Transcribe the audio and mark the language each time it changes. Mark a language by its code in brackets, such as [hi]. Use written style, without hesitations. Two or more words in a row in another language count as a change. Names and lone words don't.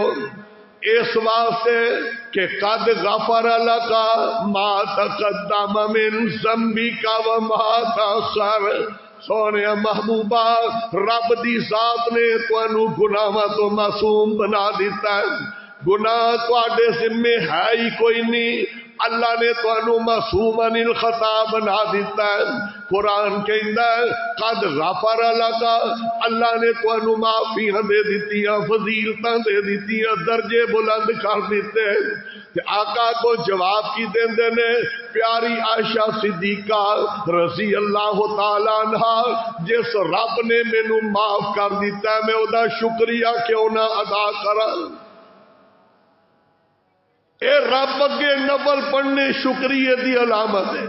[ur] اس واسطے کہ [ar] قد غفر لکا ما تقدم من ذنبک وما تاخر. [pa] سونے محبوبہ رب دی ذات نے تانوں گناہاں تو معصوم بنا دیتا ہے، گناہ تواڈے ذمے ہے ہی کوئی نہیں، اللہ نے تانوں [ar] معصوم عن الخطا [pa] بنا دیتا ہے. قرآن کہندا ہے [ar] قد غفر لکا، [pa] اللہ نے تانوں معافیاں دے دتیاں، فضیلتاں دے دتیاں، درجے بلند کر دیتے. تے آقا کو جواب کی دیندے نے پیاری عائشہ صدیقہ رضی اللہ تعالی عنہا جس رب نے مینوں معاف کر دیتا ہے میں او دا شکریہ کیوں نہ ادا کراں؟ اے رب اگے نفل پڑھنے شکریہ دی علامت ہے.